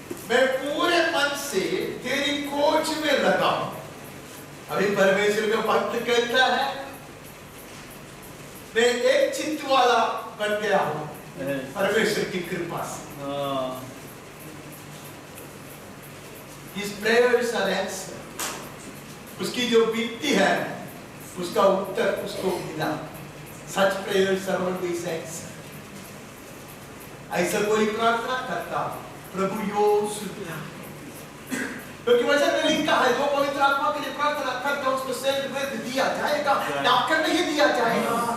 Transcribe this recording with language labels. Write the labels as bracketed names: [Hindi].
[Hindi] मैं पूरे मन से तेरी खोज में लगा हूं। अभी परमेश्वर का भक्त कहता है मैं एक चित्त वाला बन गया हूं परमेश्वर की कृपा से। [English] His prayers are answered. [Hindi] उसकी जो विनती है उसका उत्तर उसको मिला। [English] Such prayers are always answered. [Hindi] ऐसा कोई प्रार्थना करता प्रभु यो सुन। क्योंकि वचन में लिखा है जो पवित्र आत्मा के लिए प्रार्थना करता उसको सेंट वृद्ध दिया जाएगा, डाककर नहीं दिया जाएगा।